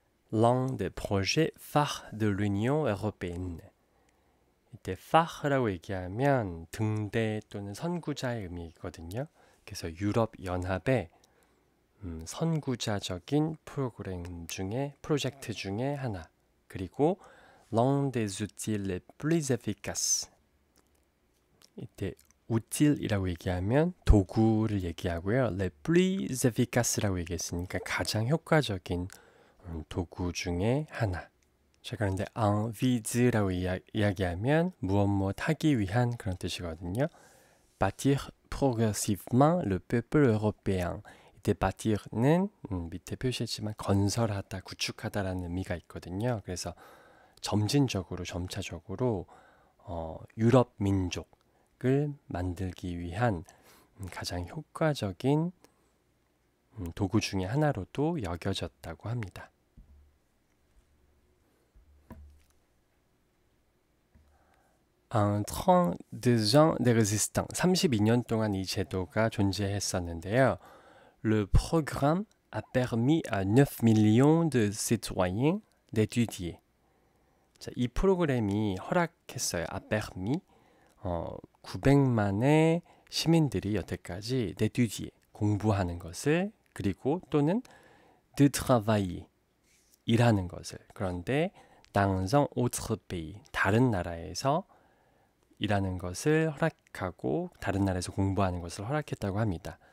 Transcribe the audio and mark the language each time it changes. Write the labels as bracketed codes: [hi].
[fr] l'un des projets phares de l'Union européenne. [ko] 이때 phare라고 얘기하면 등대 또는 선구자의 의미거든요. 그래서 유럽 연합의 선구자적인 프로젝트 중에 하나. [fr] 그리고 l'un des outils les plus efficaces. [ko] 이때 우틸이라고 얘기하면 도구를 얘기하고요. [fr] les plus efficaces [ko] 라고 얘기했으니까 가장 효과적인 도구 중에 하나. 자, 그런데 [fr] en vise [ko] 라고 이야기하면 무엇 하기 위한 그런 뜻이거든요. [fr] bâtir progressivement le peuple européen. [ko] 이때 bâtir는 밑에 표시했지만 건설하다, 구축하다라는 의미가 있거든요. 그래서 점진적으로, 점차적으로 유럽 민족을 만들기 위한 가장 효과적인 도구 중에 하나로도 여겨졌다고 합니다. [fr] Un 32 ans de résistance. [ko] 32년 동안 이 제도가 존재했었는데요. [fr] Le programme a permis à 9 millions de citoyens d'étudier. [ko] 자, 이 프로그램이 허락했어요. [fr] a permis [ko] 900만의 시민들이 여태까지 [fr] d'étudier [ko] 공부하는 것을 그리고 또는 [fr] de travailler [ko] 일하는 것을 그런데 [fr] dans un autre pays [ko] 다른 나라에서 일하는 것을 허락하고 다른 나라에서 공부하는 것을 허락했다고 합니다.